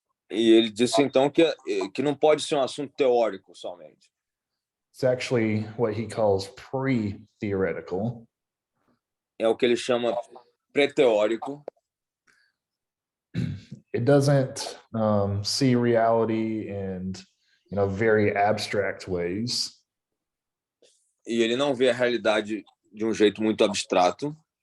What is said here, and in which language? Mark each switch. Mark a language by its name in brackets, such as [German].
[Portuguese] E ele disse então que não pode ser um assunto teórico somente. [English] It's actually what he calls pre-theoretical. [Portuguese] É o que ele chama pré-teórico. [English] It doesn't see reality in, very abstract ways. [Portuguese] E ele não vê a realidade de um jeito muito abstrato.